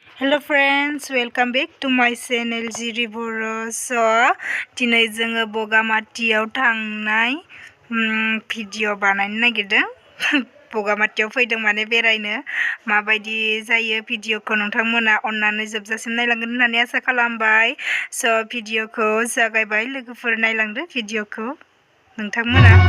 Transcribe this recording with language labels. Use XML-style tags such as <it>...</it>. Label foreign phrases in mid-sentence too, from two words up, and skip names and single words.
<en>Hello friends, welcome back to my channel Jiri Baro.</en> <brx>So, दिनै जोङो बगामातियाव थांनाय भिडिअ बानायनो नागिरदों। बगामातियाव फैदों माने बेरायनो माबायदि जायो भिडिअखौ नोंथांमोना अननानै जोबजासिम नायलांगोन होननानै आसा खालामबाय। सो भिडिअखौ जागायबाय, लोगोफोर नायलांदो भिडिअखौ नोंथांमोना।</brx>